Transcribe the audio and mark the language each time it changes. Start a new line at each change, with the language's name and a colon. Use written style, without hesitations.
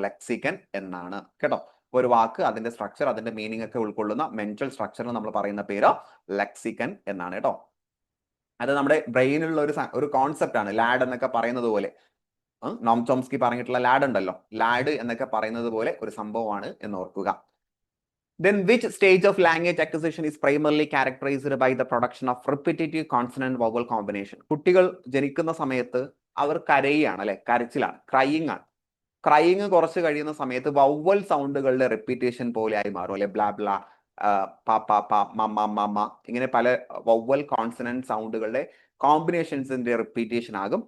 Malayalam: Lexicon എന്നാണ് കേട്ടോ. ഒരു വാക്ക്, അതിന്റെ സ്ട്രക്ചർ, അതിന്റെ മീനിങ് ഒക്കെ ഉൾക്കൊള്ളുന്ന മെന്റൽ സ്ട്രക്ചറിന് നമ്മൾ പറയുന്ന പേര് ലെക്സിക്കൻ എന്നാണ് കേട്ടോ. അത് നമ്മുടെ ബ്രെയിനിലുള്ള ഒരു കോൺസെപ്റ്റ് ആണ്. ലാഡ് എന്നൊക്കെ പറയുന്നത് പോലെ, നോം ചോംസ്കി പറഞ്ഞിട്ടുള്ള ലാഡ് ഉണ്ടല്ലോ, ലാഡ് എന്നൊക്കെ പറയുന്നത് പോലെ ഒരു സംഭവമാണ് എന്ന് ഓർക്കുക.
English: Then which stage of language acquisition is primarily characterized by the production of repetitive consonant vowel combination?
Malayalam: കുട്ടികൾ ജനിക്കുന്ന സമയത്ത് അവർ കരയുകയാണ്, അല്ലെ, കരച്ചിലാണ്, ക്രൈയിങ് ആണ്. ക്രൈയിങ് കുറച്ച് കഴിയുന്ന സമയത്ത് വവൽ സൗണ്ടുകളുടെ റിപ്പീറ്റേഷൻ പോലെ ആയി മാറും, അല്ലെ, ബ്ലാ ബ്ലാ, പ പ പ, മ മ മ, ഇങ്ങനെ പല വവൽ കോൺസണന്റ് സൗണ്ടുകളുടെ കോമ്പിനേഷൻസിന്റെ റിപ്പീറ്റേഷൻ ആകും.